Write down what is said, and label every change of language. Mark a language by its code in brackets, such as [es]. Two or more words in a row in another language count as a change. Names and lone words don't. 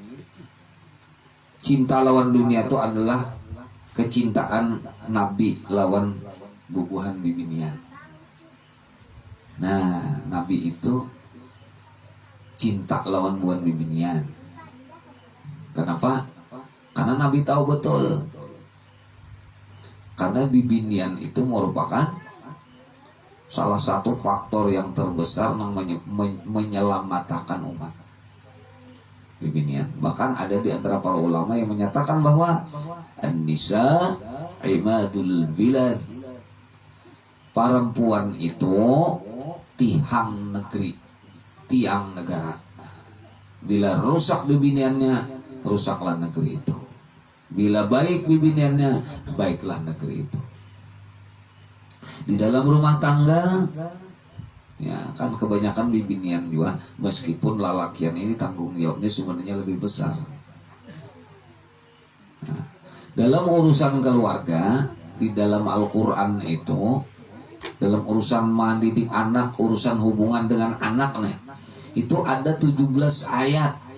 [bjn] Cinta lawan dunia itu adalah kecintaan Nabi lawan bubuhan bibinian. Nah, Nabi itu cinta lawan bubuhan bibinian. [id] Kenapa? Karena Nabi tahu betul. Karena bibinian itu merupakan salah satu faktor yang terbesar yang menyelamatkan umat. Bibinian. Bahkan ada di antara para ulama yang menyatakan bahwa [ar] النساء عماد البلاد. [id] Perempuan itu tiang negeri, tiang negara. Bila rusak bibiniannya, rusaklah negeri itu. Bila baik bibiniannya, baiklah negeri itu. Di dalam rumah tangga, ya kan kebanyakan bibinian juga, meskipun lalakian ini tanggung jawabnya sebenarnya lebih besar. Nah, dalam urusan keluarga, di dalam Al-Quran itu, dalam urusan mendidik anak, urusan hubungan dengan anaknya, itu ada 17 ayat.